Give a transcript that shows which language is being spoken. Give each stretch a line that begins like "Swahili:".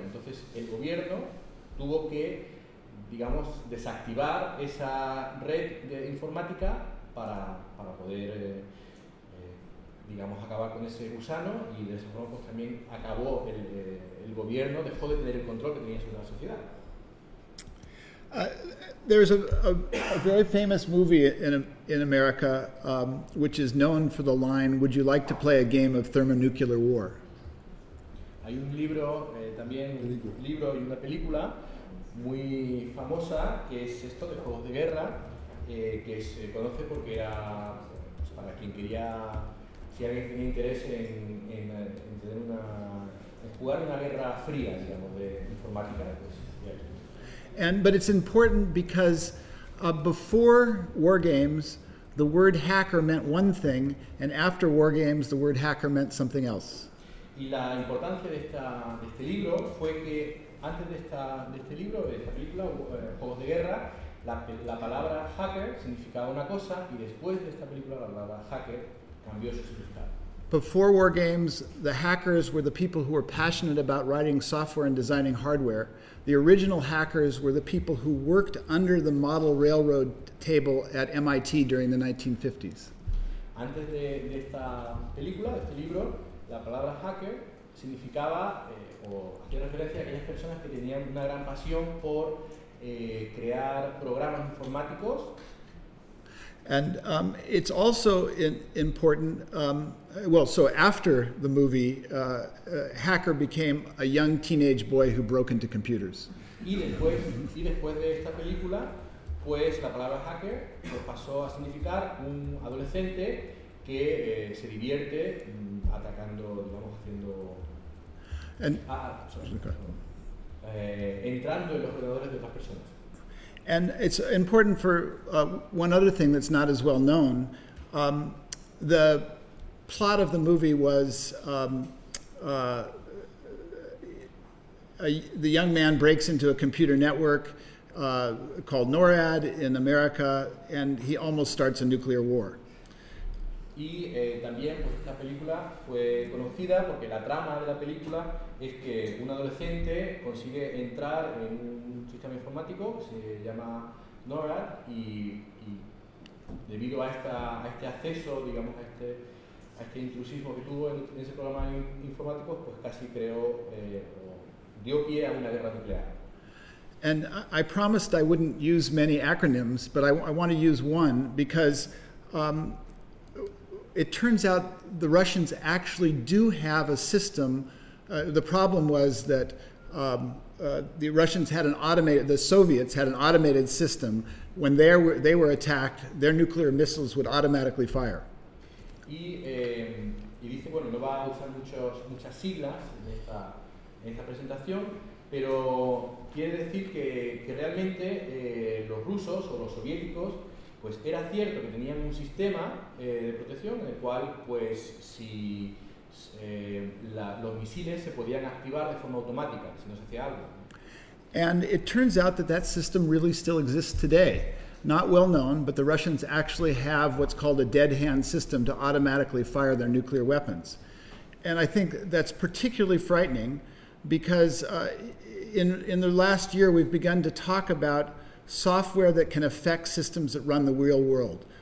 Spanish: Entonces, el gobierno tuvo que, digamos, desactivar esa red de informática para poder, digamos, acabar con ese gusano, y de esa forma pues también acabó el gobierno, dejó de tener el control que tenía sobre la sociedad.
English: There's a very famous movie in America which is known for the line, "Would you like to play a game of thermonuclear war?"
Spanish: Hay un libro también, un libro y una película muy famosa que es esto de Juegos de Guerra, que se conoce porque era, pues, para quien quería, si alguien tenía interés en tener una, en jugar una guerra fría, digamos, de informática.
English: But it's important because before war games, the word hacker meant one thing, and after war games, the word hacker meant something else.
Spanish: Y la importancia de este libro fue que antes de este libro, de esta película, Juegos de Guerra, la palabra hacker significaba una cosa, y después de esta película la palabra hacker cambió su significado.
English: Before war games, the hackers were the people who were passionate about writing software and designing hardware. The original hackers were the people who worked under the model railroad table at MIT during the 1950s.
Spanish: Antes de esta película, de este libro, la palabra hacker significaba, o hacía referencia a aquellas personas que tenían una gran pasión por crear programas informáticos.
English: And it's also important, so after the movie, hacker became a young teenage boy who broke into computers.
Spanish: Y después de esta película, pues la palabra hacker pasó a significar un adolescente que se divierte atacando, digamos, haciendo... entrando en los ordenadores de otras personas.
English: And it's important for one other thing that's not as well known. The plot of the movie was the young man breaks into a computer network called NORAD in America, and he almost starts a nuclear war.
Spanish: Y también, pues, esta película fue conocida porque la trama de la película es que un adolescente consigue entrar en sistema informático que se llama NORAD, y debido a este acceso, digamos, a este intrusismo que tuvo en ese programa informático, pues casi creó dio pie a una guerra nuclear.
English: And I promised I wouldn't use many acronyms, but I want to use one because it turns out the Russians actually do have a system. The problem was that the Soviets had an automated system. When they were attacked, their nuclear missiles would automatically fire.
Spanish: Y dice, bueno, no va a usar muchas siglas en esta presentación, pero quiere decir que realmente los rusos o los soviéticos, pues era cierto que tenían un sistema de protección en el cual, pues, si los misiles se podían activar de forma automática si no se hacía algo.
English: And it turns out that system really still exists today. Not well known, but the Russians actually have what's called a dead hand system to automatically fire their nuclear weapons. And I think that's particularly frightening because in the last year we've begun to talk about software that can affect systems that run the real world.